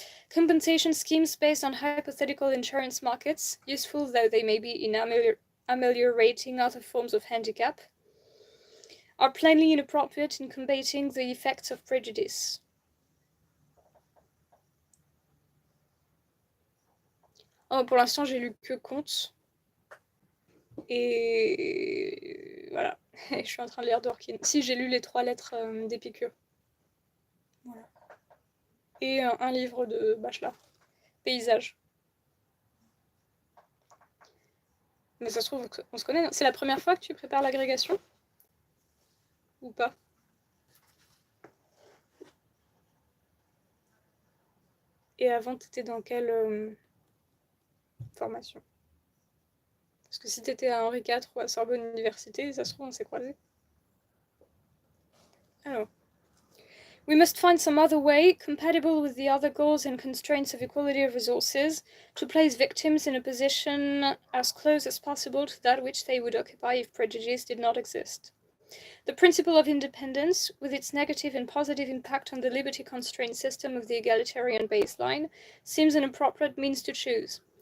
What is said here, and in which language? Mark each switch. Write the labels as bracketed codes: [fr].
[en] Compensation schemes based on hypothetical insurance markets, useful though they may be in ameliorating other forms of handicap, are plainly inappropriate in combating the effects of prejudice. [fr] Oh, pour l'instant, j'ai lu que contes. Et voilà, je suis en train de lire Dworkin. Si, j'ai lu les 3 lettres d'Épicure. Voilà. Et un livre de Bachelard. Paysage. Mais ça se trouve, on se connaît. C'est la première fois que tu prépares l'agrégation? Ou pas? Et avant, t'étais dans quelle formation? Parce que si t'étais à Henri IV ou à Sorbonne Université, ça se trouve, on s'est croisés. Alors. [en] We must find some other way, compatible with the other goals and constraints of equality of resources, to place victims in a position as close as possible to that which they would occupy if prejudice did not exist. The principle of independence, with its negative and positive impact on the liberty constraint system of the egalitarian baseline, seems an appropriate means to choose.